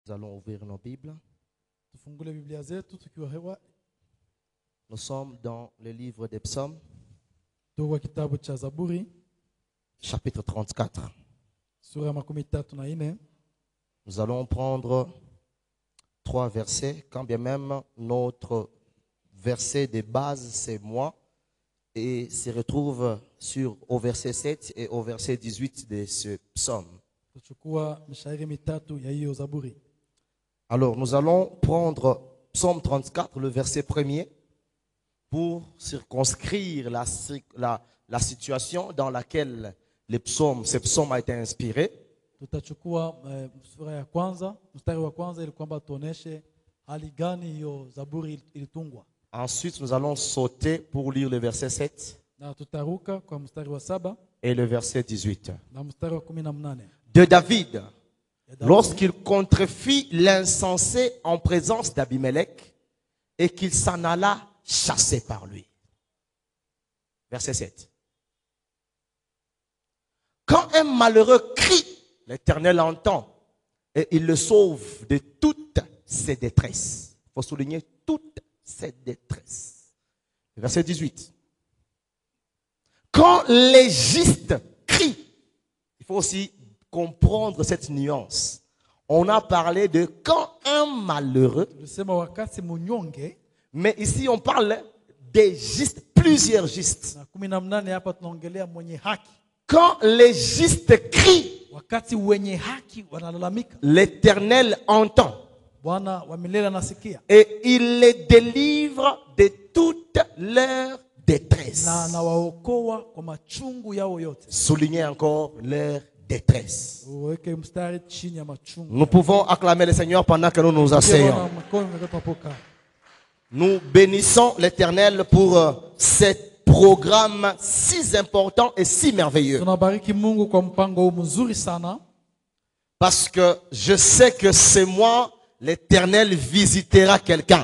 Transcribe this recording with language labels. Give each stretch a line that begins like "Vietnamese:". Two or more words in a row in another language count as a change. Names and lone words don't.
French: Nous allons ouvrir nos Bibles.
Swahili: Tufungule Biblia zetu tukiwa hewa.
French: Nous sommes dans le livre des Psaumes,
Swahili: Tuko kitabu cha Zaburi
French: chapitre 34.
Swahili: sura ya 34.
French: Nous allons prendre 3 versets, quand bien même notre verset de base c'est moi, et se retrouve au verset 7 et au verset 18 de ce psaume.
Swahili: Tuchukua mishairi mitatu ya hiyo Zaburi.
French: Alors nous allons prendre psaume 34, le verset 1er, pour circonscrire la situation dans laquelle ce psaume a été inspiré.
Swahili: Tutachukua sura ya kwanza, mstari wa kwanza ili kwamba tuoneshe hali gani hiyo Zaburi ilitungwa.
French: Ensuite, nous allons sauter pour lire le verset 7
Swahili: Na tutaruka kwa mstari wa 7
French: et le verset 18.
Swahili: na mstari wa 18.
French: De David, lorsqu'il contrefit l'insensé en présence d'Abimelech et qu'il s'en alla chassé par lui. Verset 7. Quand un malheureux crie, l'Éternel entend et il le sauve de toutes ses détresses. Il faut souligner toutes ses détresses. Verset 18. Quand les justes crient, il faut aussi comprendre cette nuance. On a parlé de quand un malheureux,
Swahili: Tulisema wakati munyonge,
French: mais ici on parle des justes, plusieurs justes.
Swahili: na 18 hapa tunaongelea mwenye haki.
French: Quand les justes crient,
Swahili: Wakati wenye haki wanalalamika,
French: l'Éternel entend
Swahili: Bwana wa milele anasikia
French: et il les délivre de toute leur détresse.
Swahili: na anawaokoa kwa machungu yao yote.
French: Soulignez encore leur détresse.
Swahili: Uweke mstari chini ya machungu.
French: Nous pouvons acclamer le Seigneur pendant que nous nous asseyons. Nous bénissons l'Éternel pour ce programme si important et si merveilleux.
Swahili: Tunabariki Mungu kwa mpango huu mzuri sana,
French: Parce que je sais que c'est moi, l'Éternel visitera quelqu'un.